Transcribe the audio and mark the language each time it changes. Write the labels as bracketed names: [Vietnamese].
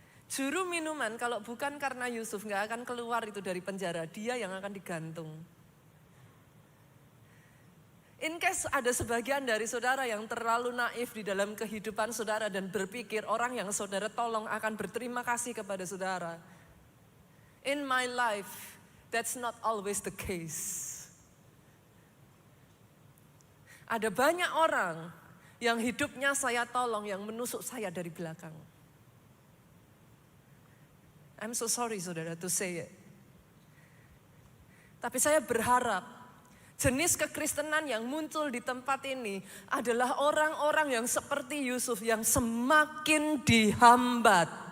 [Indonesian] Juru minuman kalau bukan karena Yusuf nggak akan keluar itu dari penjara. Dia yang akan digantung. In case ada sebagian dari saudara yang terlalu naif di dalam kehidupan saudara dan berpikir orang yang saudara tolong akan berterima kasih kepada saudara. [English] In my life, that's not always the case. [Indonesian] Ada banyak orang yang hidupnya saya tolong, yang menusuk saya dari belakang. [English] I'm so sorry saudara to say it. [Indonesian] Tapi saya berharap jenis kekristenan yang muncul di tempat ini adalah orang-orang yang seperti Yusuf yang semakin dihambat.